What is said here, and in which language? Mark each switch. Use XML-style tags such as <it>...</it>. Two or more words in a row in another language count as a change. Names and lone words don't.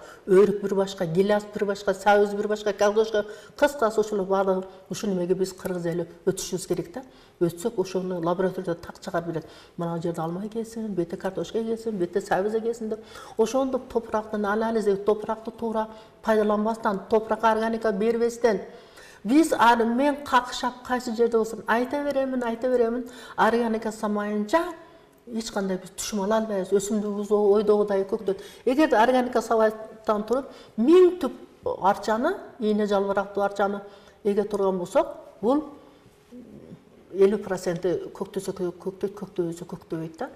<ky>Өрүк бир башка, гиляс бир башка, сабыз бир башка, картошка, кыскасы ошолор баардыгы ушул немеге биз кыргыз эли өтүшүбүз керек да. Өтсөк ошону лабораторияда так чыгарып берет. Мына жерде алма экенсин, бете картошка экенсин, бете сабыз экенсин деп. Ошондо топурактын анализи, топуракты туура пайдаланбастан, топуракка органика бербестен biz men kakışap kaysı жерде болсун айта беремин, органика самайынча эч кандай биз түшүм ала албайбыз. Өсүмдүгүбүз ойдогудай көктөйт. Эгерде органика сабайттан туруп 1000 түп арчаны, ийне жалбырактуу арчаны эге турган болсок, бул 50% көктөсө көктөбөйт да.</ky>